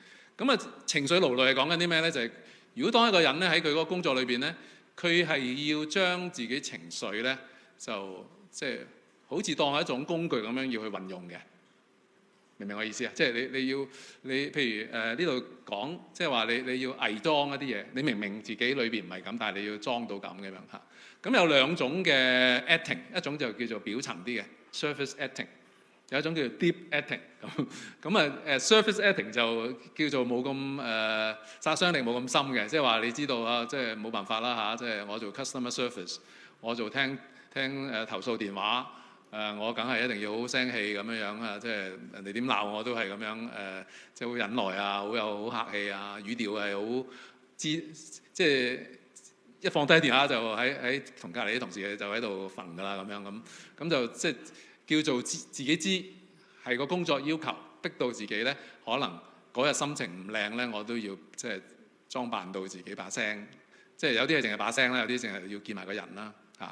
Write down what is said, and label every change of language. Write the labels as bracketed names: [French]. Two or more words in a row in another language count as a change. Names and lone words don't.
[Cantonese] 咁啊，情緒勞累係講緊啲咩咧？就係如果當一個人咧喺佢嗰個工作裏邊咧，佢係要將自己情緒咧，就即係好似當係一種工具咁樣要去運用嘅。明唔明我意思啊？即係你譬如呢度講，即係話你要偽裝一啲嘢，你明明自己裏邊唔係咁，但係你要裝到咁嘅樣嚇。咁有兩種嘅 acting， 一種就叫做表層啲嘅 [English] surface acting， [Cantonese] 有一種叫做 [English] deep acting。 [Cantonese] 咁 [English] surface acting [Cantonese] 就叫做冇咁殺傷力冇咁深嘅，即係話你知道啊，即係冇辦法啦嚇，即係我做 [English] customer service， [Cantonese] 我做聽投訴電話。我梗係一定要好聲氣咁樣啊！即係人哋點鬧我都係咁樣即係好忍耐啊，好客氣啊，語調係好即係一放低電話就喺同隔離啲同事就喺度憤㗎啦咁就即係叫做自己知係個工作要求逼到自己咧，可能嗰日心情唔靚咧，我都要即係裝扮到自己把聲，即係有啲係淨係把聲啦，有啲淨係要見埋個人啦嚇。